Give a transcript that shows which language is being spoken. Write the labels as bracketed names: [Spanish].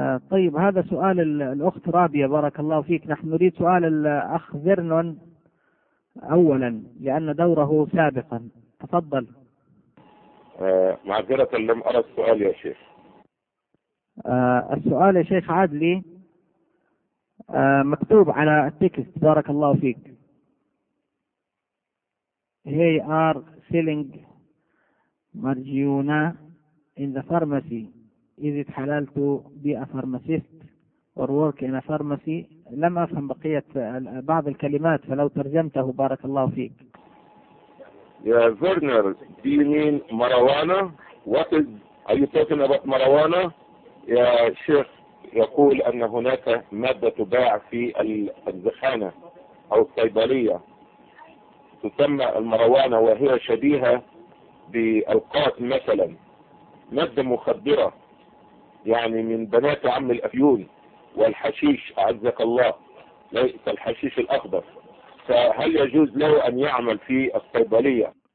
[Arabic] طيب هذا سؤال الأخت رابية بارك الله فيك. نحن نريد سؤال الأخ فيرنون أولا لأن دوره سابقا، تفضل. معذرة لم أرى السؤال يا شيخ. السؤال يا شيخ عادلي مكتوب على التكست بارك الله فيك. [English] They are selling marijuana in the pharmacy. Is it halal to be a pharmacist or work in a pharmacy? [Arabic] لم أفهم بقية بعض الكلمات، فلو ترجمته بارك الله فيك. [English] Yeah, Werner, do you mean marijuana? What is, are you talking about marijuana? [Arabic] يا شيخ يقول أن هناك مادة تباع في الزخانة أو الصيدلية تسمى المروانة وهي شبيهة بالقات مثلا، مادة مخدرة يعني من بنات عم الأفيون والحشيش أعزك الله، ليس الحشيش الأخضر، فهل يجوز له أن يعمل في الصيدلية؟